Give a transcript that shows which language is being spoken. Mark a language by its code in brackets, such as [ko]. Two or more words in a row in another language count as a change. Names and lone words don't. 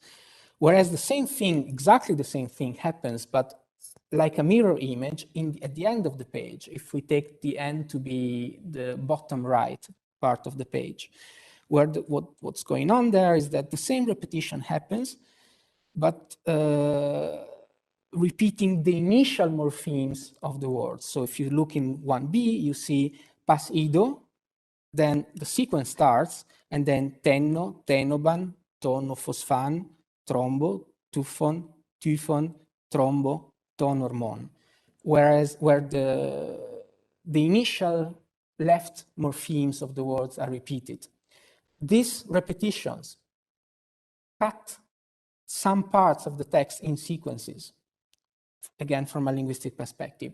[en] Whereas the same thing, exactly the same thing happens, but like a mirror image at the end of the page, if we take the end to be the bottom right part of the page, where what's going on there is that the same repetition happens, but repeating the initial morphemes of the words. So if you look in 1B, you see pas ido, then the sequence starts, and then tenno, tenoban, tono, fosfan, trombo, tufon, typhon, trombo, tonormon. Where the initial left morphemes of the words are repeated. These repetitions cut some parts of the text in sequences, again, from a linguistic perspective.